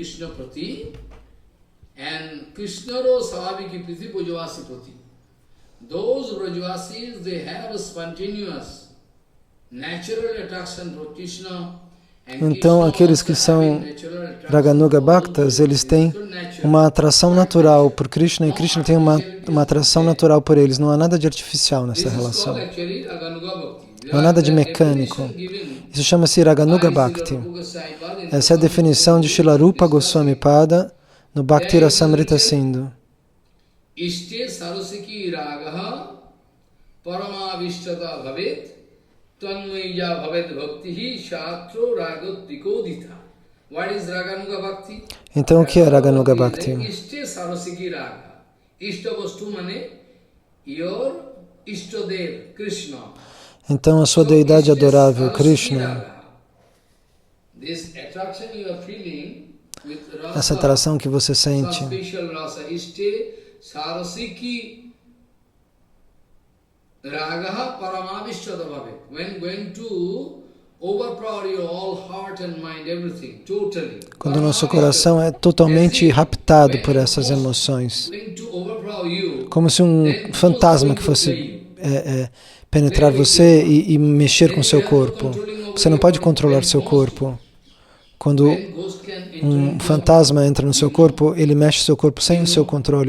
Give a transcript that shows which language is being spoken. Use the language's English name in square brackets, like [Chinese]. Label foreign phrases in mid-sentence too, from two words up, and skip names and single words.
[Portuguese] Então, aqueles que são [Sanskrit] Raganuga Bhaktas, [Portuguese] eles têm uma atração natural por Krishna e Krishna tem uma atração natural por eles. Não há nada de artificial nessa relação. Não há nada de mecânico. Isso chama-se [Sanskrit] Raganuga Bhakti. [Portuguese] Essa é a definição de Srila Rupa Goswami Pada no Bhakti Rasamrita Sindhu. [Sanskrit] Ishte sarasiki ragaha paramavishtada bhavet tanmaya bhavet bhaktihi shatro ragotikodita. [English] What is [Sanskrit] Raganuga Bhakti? [Portuguese] Então, o que é [Sanskrit] Raganuga Bhakti? Ishte sarasiki raga. Ishta vastu [English] mane your ishtadev Krishna. [Portuguese] Então, a sua deidade adorável, Krishna. Essa atração que você sente. [Sanskrit] Sarasiki ragaha paramavishchada bhave. [English] When going to overpower your all heart and mind, everything, totally. [Portuguese] Quando o nosso coração é totalmente raptado por essas emoções. Como se um fantasma que fosse penetrar você e mexer com seu corpo. Você não pode controlar seu corpo. Quando um fantasma entra no seu corpo, ele mexe seu corpo sem o seu controle.